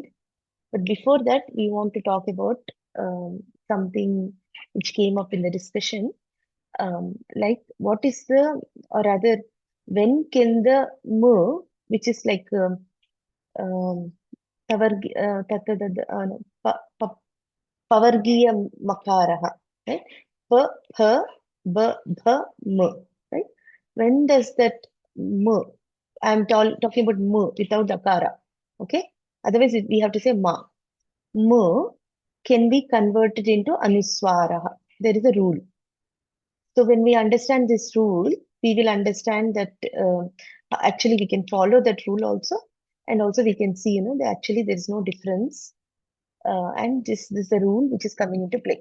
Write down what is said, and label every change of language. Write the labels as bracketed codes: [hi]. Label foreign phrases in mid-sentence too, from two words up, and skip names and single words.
[en] But before that, we want to talk about something which came up in the discussion, like what is the, or rather, when can the m, which is like um, no, [sa] pavargiya makaraha, [en] right? [sa] Pa, pha, b, bha, [en] m, right? When does that m, I'm talking about m without the akara, okay? Otherwise, we have to say ma. M can be converted into anuswaraha. There is a rule. So when we understand this rule, we will understand that actually we can follow that rule also, and also we can see, that actually there is no difference, and this is the rule which is coming into play.